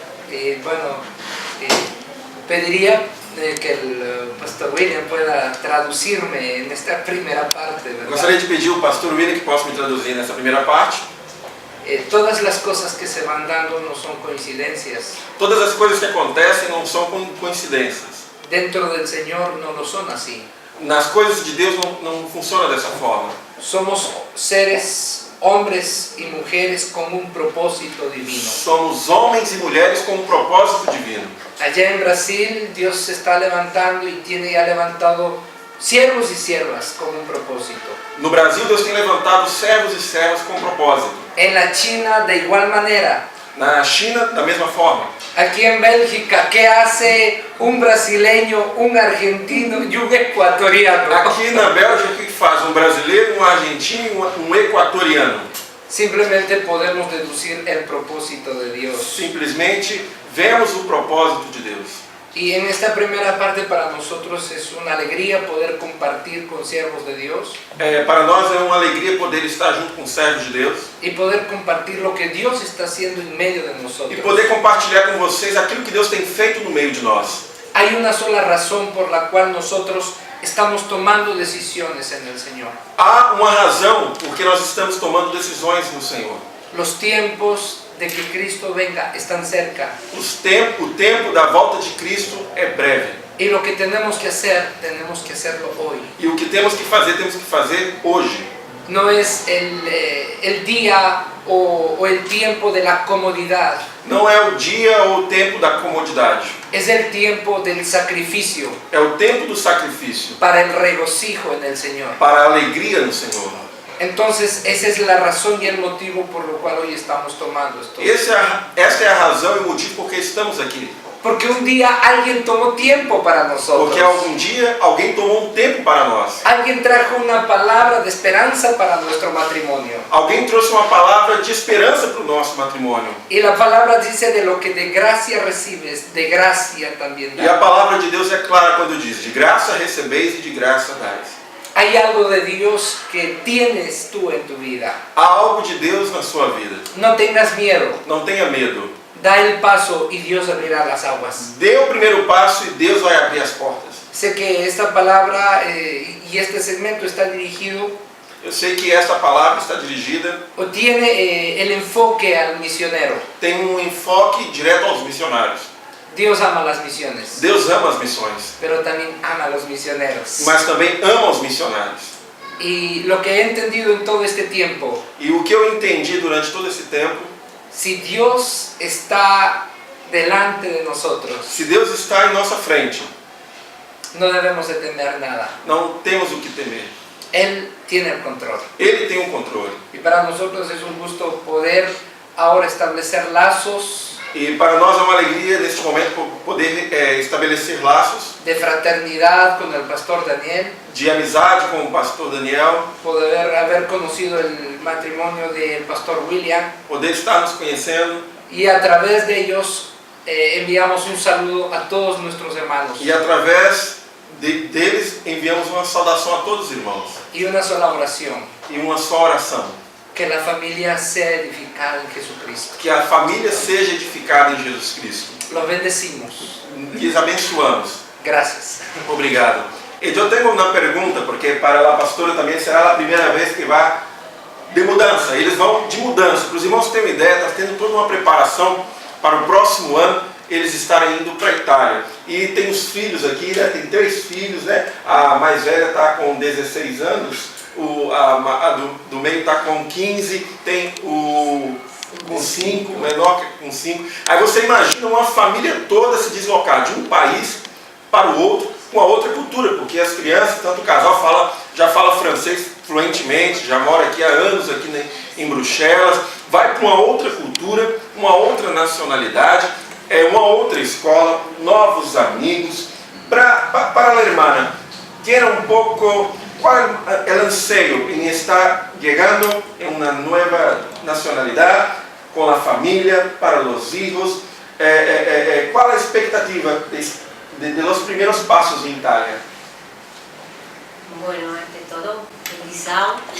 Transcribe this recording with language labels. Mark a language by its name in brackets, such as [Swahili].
[Spanish] Y bueno, pediría que el pastor William pueda traducirme en esta primera parte, ¿verdad? [Portuguese] Gostaria de pedir ao pastor William que possa me traduzir nessa primeira parte. [Spanish] Todas las cosas que se van dando no son coincidencias. [Portuguese] Todas as coisas que acontecem não são coincidências. [Spanish] Dentro del Señor no lo son así. [Portuguese] Nas coisas de Deus não funciona dessa forma. [Spanish] Somos seres, hombres y mujeres con un propósito divino. [Portuguese] Somos homens e mulheres com um propósito divino. [Spanish] Allá en Brasil Dios se está levantando y tiene ya levantado siervos y siervas con un propósito. [Portuguese] No Brasil Deus tem levantado servos e servas com um propósito. [Spanish] En la China de igual manera. [Portuguese] Na China da mesma forma. [Spanish] Aquí en Bélgica, ¿qué hace un brasileño, un argentino y un ecuatoriano? [Portuguese] Aqui na Bélgica, o que faz um brasileiro, um argentino e um equatoriano? [Spanish] Simplemente podemos deducir el propósito de Dios. [Portuguese] Simplesmente vemos o propósito de Deus. [Spanish] Y en esta primera parte para nosotros es una alegría poder compartir con siervos de Dios. [Portuguese] Para nós é uma alegria poder estar junto com servos de Deus. [Spanish] Y poder compartir lo que Dios está haciendo en medio de nosotros. [Portuguese] E poder compartilhar com vocês aquilo que Deus tem feito no meio de nós. [Spanish] Hay una sola razón por la cual nosotros estamos tomando decisiones en el Señor. [Portuguese] Há uma razão por que nós estamos tomando decisões no Senhor. [Spanish] Los tiempos de que Cristo venga están cerca. [Portuguese] O tempo da volta de Cristo é breve. [Spanish] Y lo que tenemos que hacerlo hoy. [Portuguese] E o que temos que fazer hoje. [Spanish] No es el día o el tiempo de la comodidad. [Portuguese] Não é o dia ou o tempo da comodidade. [Spanish] Es el tiempo del sacrificio. [Portuguese] É o tempo do sacrifício. [Spanish] Para el regocijo en el Señor. [Portuguese] Para a alegria no Senhor. [Spanish] Entonces, esa es la razón y el motivo por lo cual hoy estamos tomando esto. [Portuguese] Essa é a razão e o motivo por que estamos aqui. [Spanish] Porque un día alguien tomó tiempo para nosotros. [Portuguese] Porque algum dia alguém tomou um tempo para nós. [Spanish] Alguien trajo una palabra de esperanza para nuestro matrimonio. [Portuguese] Alguém trouxe uma palavra de esperança para o nosso matrimônio. [Spanish] Y la palabra dice: de lo que de gracia recibes, de gracia también das. [Portuguese] E a palavra de Deus é clara quando diz: de graça recebeis e de graça dais. [Spanish] Hay algo de Dios que tienes tú en tu vida. [Portuguese] Há algo de Deus na sua vida. [Spanish] No tengas miedo. [Portuguese] Não tenha medo. [Spanish] Da el paso y Dios abrirá las aguas. [Portuguese] Dê o primeiro passo e Deus vai abrir as portas. [Spanish] Sé que esta palabra y este segmento está dirigido. [Portuguese] Eu sei que esta palavra está dirigida. [Spanish] O tiene el enfoque al misionero. [Portuguese] Tem um enfoque direto aos missionários. [Spanish] Dios ama las misiones. [Portuguese] Deus ama as missões. [Spanish] Pero también ama a los misioneros. [Portuguese] Mas também ama os missionários. [Spanish] Y lo que he entendido en todo este tiempo. [Portuguese] E o que eu entendi durante todo esse tempo. [Spanish] Si Dios está delante de nosotros, [Portuguese] se Deus está em nossa frente, [Spanish] no debemos de temer nada. [Portuguese] Não temos o que temer. [Spanish] Él tiene el control. [Portuguese] Ele tem o controle. [Spanish] Y para nosotros es un gusto poder ahora establecer lazos. [Portuguese] E para nós é uma alegria neste momento poder estabelecer laços [Spanish] de fraternidad con el pastor Daniel, [Portuguese] de amizade com o pastor Daniel, [Spanish] poder haber conocido el matrimonio del pastor William, [Portuguese] poder estar nos conhecendo, [Spanish] y a través de ellos enviamos un saludo a todos nuestros hermanos [Portuguese] e através deles enviamos uma saudação a todos os irmãos [Spanish] y una sola oración: [Portuguese] e uma só oração, [Spanish] que la familia sea edificada en Jesucristo. [Portuguese] que a família seja edificada em Jesus Cristo. [Spanish] Los bendecimos. [Portuguese] Lhes abençoamos. [Spanish] Gracias. [Portuguese] Obrigado. E eu tenho uma pergunta, porque para a pastora também será a primeira vez que vai de mudança. Eles vão de mudança. Para os irmãos terem uma ideia, está tendo toda uma preparação para o próximo ano eles estarem indo para a Itália. E tem os filhos aqui, né? Tem 3 filhos, né? A mais velha está com 16 anos, do meio está com 15, tem o com 5, o menor com 5. Aí você imagina uma família toda se deslocar de um país para o outro, com a outra cultura, porque as crianças, tanto o casal já fala francês fluentemente, já mora aqui há anos aqui em Bruxelas, vai para uma outra cultura, uma outra nacionalidade, uma outra escola, novos amigos. [Spanish] Para a hermana, tiene un poco cuál el anseio en estar llegando en una nueva nacionalidad, con la familia, para los hijos. ¿Cuál es la expectativa de los primeros pasos en Italia? Bueno, ante todo, bendição.